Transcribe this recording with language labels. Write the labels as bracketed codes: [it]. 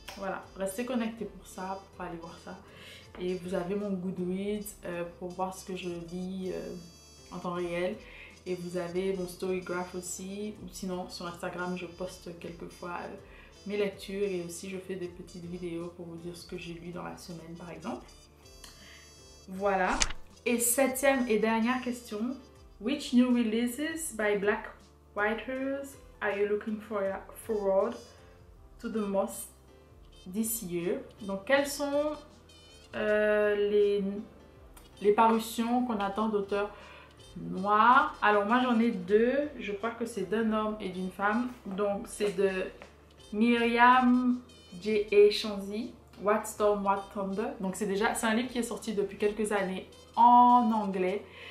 [fr] Voilà, restez connectés pour ça, pour aller voir ça. Et vous avez mon Goodreads pour voir ce que je lis en temps réel. Et vous avez mon Storygraph aussi, ou sinon sur Instagram je poste quelquefois mes lectures et aussi je fais des petites vidéos pour vous dire ce que j'ai lu dans la semaine par exemple. Voilà. Et 7e et dernière question. [en] Which new releases by Black writers are you looking forward to the most this year? [fr] Donc quelles sont les parutions qu'on attend d'auteurs noir. Alors moi j'en ai deux, je crois que c'est d'un homme et d'une femme. Donc c'est de Myriam J.A. Chanzy, What Storm, What Thunder. Donc c'est un livre qui est sorti depuis quelques années en anglais.